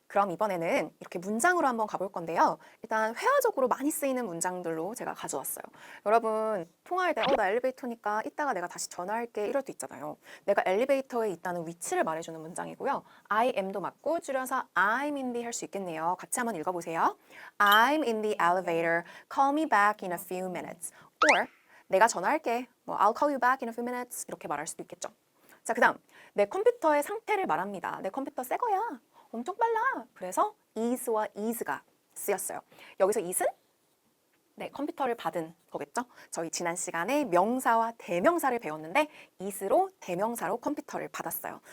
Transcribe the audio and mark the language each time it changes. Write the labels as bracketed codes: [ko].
[ko] 그럼 이번에는 이렇게 문장으로 한번 가볼 건데요. 일단 회화적으로 많이 쓰이는 문장들로 제가 가져왔어요. 여러분 통화할 때 나 엘리베이터니까 이따가 내가 다시 전화할게 이럴 때 있잖아요. 내가 엘리베이터에 있다는 위치를 말해주는 문장이고요. [en] I am [ko] 도 맞고 줄여서 [en] I'm in the [ko] 할 수 있겠네요. 같이 한번 읽어보세요. [en] I'm in the elevator. Call me back in a few minutes. [ko] Or 내가 전화할게. [en] I'll call you back in a few minutes. [ko] 이렇게 말할 수도 있겠죠. 자, 그 다음 내 컴퓨터의 상태를 말합니다. 내 컴퓨터 새 거야. 엄청 빨라. 그래서 is와 is가 쓰였어요. 여기서 is은 네, 컴퓨터를 받은 거겠죠? 저희 지난 시간에 명사와 대명사를 배웠는데 is로 대명사로 컴퓨터를 받았어요.